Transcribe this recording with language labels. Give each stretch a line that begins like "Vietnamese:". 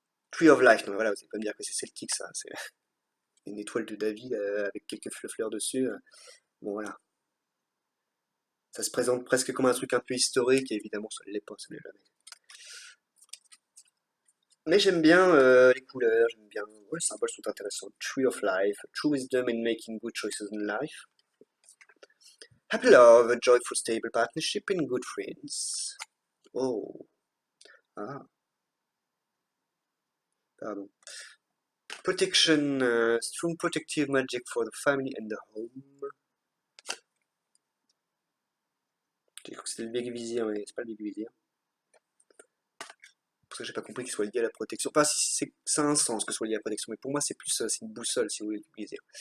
English: Tree of Life,
French: non, voilà, vous allez pas me dire que c'est celtique, ça. C'est une étoile de David avec quelques fleurs dessus. Bon, voilà. Ça se présente presque comme un truc un peu historique, et évidemment, ça ne l'est pas, ça ne l'est jamais. Mais j'aime bien les couleurs, j'aime bien. Ouais, les symboles sont intéressants.
English: Tree of Life, True Wisdom in Making Good Choices in Life. Happy Love, a Joyful Stable Partnership and Good Friends.
French: Oh, ah, pardon.
English: Protection, Strong Protective Magic for the Family and the Home.
French: J'ai cru que c'était le Big Vizir, mais c'est pas le Big Vizir. Parce que j'ai pas compris qu'il soit lié à la protection. Enfin, si, ça a un sens que ce soit lié à la protection, mais pour moi, c'est plus c'est une boussole, si vous voulez l'utiliser.